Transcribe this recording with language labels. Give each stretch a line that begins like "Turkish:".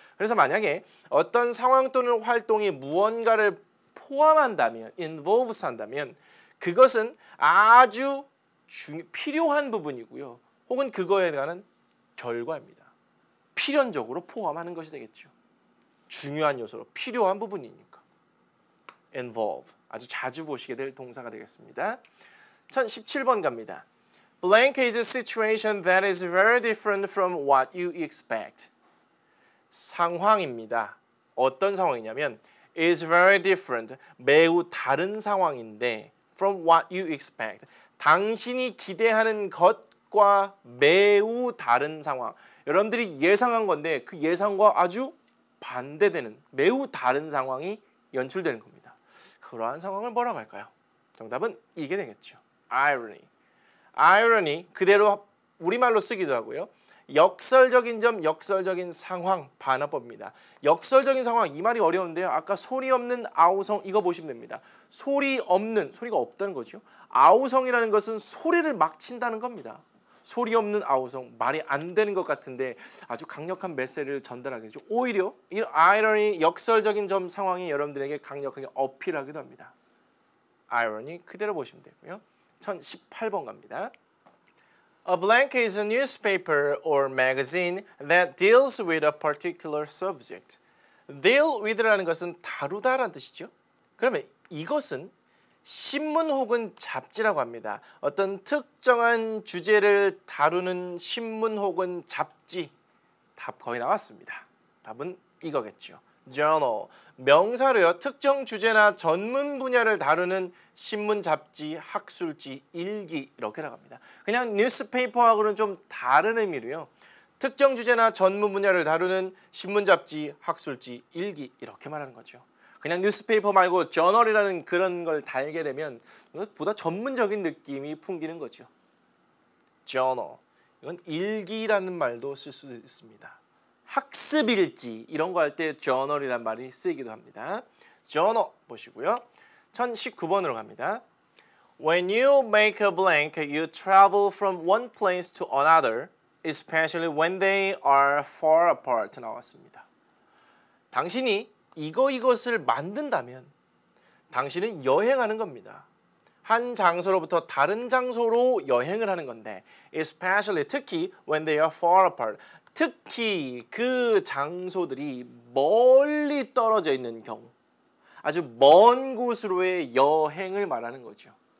Korean: 그래서 만약에 어떤 상황 또는 활동이 무언가를 포함한다면 involves 한다면 그것은 아주 필요한 부분이고요. 혹은 그거에 관한 결과입니다. 필연적으로 포함하는 것이 되겠죠. 중요한 요소로 필요한 부분이니까. involve. 아주 자주 보시게 될 동사가 되겠습니다. 1017번 갑니다.
English: Blank is a situation that is very different from what you expect.
Korean: 상황입니다. 어떤 상황이냐면
English: is very different.
Korean: 매우 다른 상황인데
English: from what you expect.
Korean: 당신이 기대하는 것과 매우 다른 상황. 여러분들이 예상한 건데 그 예상과 아주 반대되는 매우 다른 상황이 연출되는 겁니다. 그러한 상황을 뭐라고 할까요? 정답은 이게 되겠죠. irony. irony 그대로 우리말로 쓰기도 하고요. 역설적인 점, 역설적인 상황 반어법입니다. 역설적인 상황 이 말이 어려운데요. 아까 소리 없는 아우성 이거 보시면 됩니다. 소리 없는 소리가 없다는 거죠. 아우성이라는 것은 소리를 막 친다는 겁니다. 소리 없는 아우성 말이 안 되는 것 같은데 아주 강력한 메시지를 전달하겠죠. 오히려 이 irony 역설적인 점 상황이 여러분들에게 강력하게 어필하기도 합니다. irony 그대로 보시면 되고요. 1018번 갑니다.
English: A blank is a newspaper or magazine that deals with a particular subject.
Korean: deal with라는 것은 다루다라는 뜻이죠. 그러면 이것은 신문 혹은 잡지라고 합니다. 어떤 특정한 주제를 다루는 신문 혹은 잡지. 답 거의 나왔습니다. 답은 이거겠죠. journal. 명사로요. 특정 주제나 전문 분야를 다루는 신문, 잡지, 학술지, 일기 이렇게 나갑니다. 그냥 뉴스페이퍼하고는 좀 다른 의미로요. 특정 주제나 전문 분야를 다루는 신문, 잡지, 학술지, 일기 이렇게 말하는 거죠. 그냥 뉴스페이퍼 말고 저널이라는 그런 걸 달게 되면 보다 전문적인 느낌이 풍기는 거죠. journal. 이건 일기라는 말도 쓸 수도 있습니다. 학습일지 이런 거 할 때 journal이라는 말이 쓰이기도 합니다. journal 보시고요. 1019번으로 갑니다.
English: When you make a blank, you travel from one place to another, especially when they are far apart
Korean: 나왔습니다. 당신이 이것을 만든다면 당신은 여행하는 겁니다. 한 장소로부터 다른 장소로 여행을 하는 건데 especially 특히
English: when they are far apart
Korean: 특히 그 장소들이 멀리 떨어져 있는 경우 아주 먼 곳으로의 여행을 말하는 거죠.